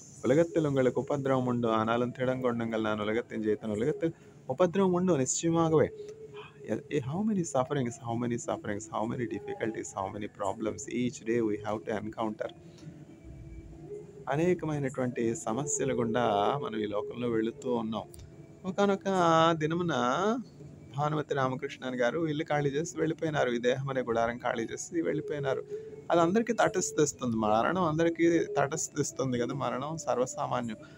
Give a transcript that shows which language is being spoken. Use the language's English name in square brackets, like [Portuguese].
[Tamil] "ఉలగத்தில் உங்களுக்கு உபத்திரவம் உண்டு ஆனாலும் திடங்கொண்டுங்கள் நான் உலகத்தின் ஜெயித்தேன் உலகத்தில் உபத்திரவம் உண்டு நிச்சயமாகவே." [English] How many sufferings, how many sufferings, how many difficulties, how many problems each day we have to encounter. [Telugu] అనేకమైనటువంటి సమస్యల గుండా మనం ఈ లోకంలో వెళుతూ ఉన్నాం. ఒకానొక దినమున భానుమతి రామకృష్ణన్ గారు ఇల్లు ఖాళీ చేసి వెళ్ళిపోయినారు. ఈ దేహం అనే గుడారం ఖాళీ చేసి వెళ్ళిపోయినారు. అది అందరికీ తటస్థిస్తుంది. మరణం అందరికీ తటస్థిస్తుంది కదా! మరణం సర్వసామాన్యం.